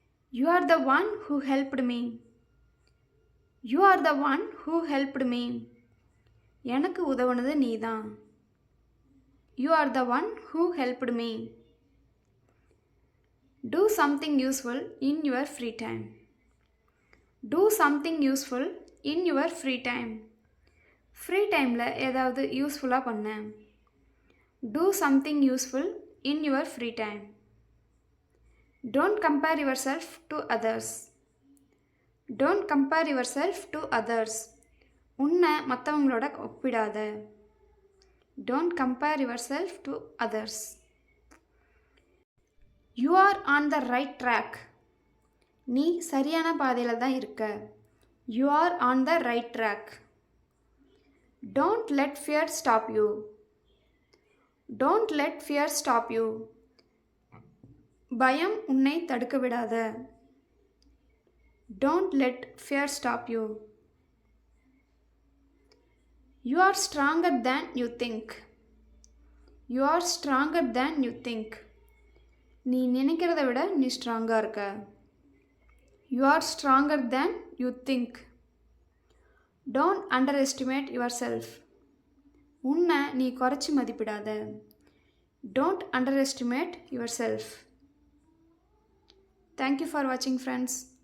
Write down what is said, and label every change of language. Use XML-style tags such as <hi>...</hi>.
<en>You are the one who helped me. You are the one who helped me.</en> <ta>எனக்கு உதவுனது நீதான்.</ta> <en>You are the one who helped me. Do something useful in your free time. Do something useful in your free time.</en> <ta>Free டைமில் ஏதாவது யூஸ்ஃபுல்லாக பண்ணேன்.</ta> <en>Do something useful in your free time. Don't compare yourself to others. Don't compare yourself to others.</en> <ta>உன்னை மற்றவங்களோட ஒப்பிடாத.</ta> <en>Don't compare yourself to others. You are on the right track.</en> <ta>நீ சரியான பாதையில் தான் இருக்க.</ta> <en>You are on the right track. Don't let fear stop you. Don't let fear stop you.</en> <ta>பயம் உன்னை தடுக்க விடாத.</ta> <en>Don't let fear stop you. You are stronger than you think. You are stronger than you think.</en> <ta>நீ நினைக்கிறத விட நீ ஸ்ட்ராங்காக இருக்க.</ta> <en>You are stronger than you think. Don't underestimate yourself.</en> <ta>உன்னை நீ குறைச்சி மதிப்பிடாத.</ta> <en>Don't underestimate yourself. Thank you for watching, friends.</en>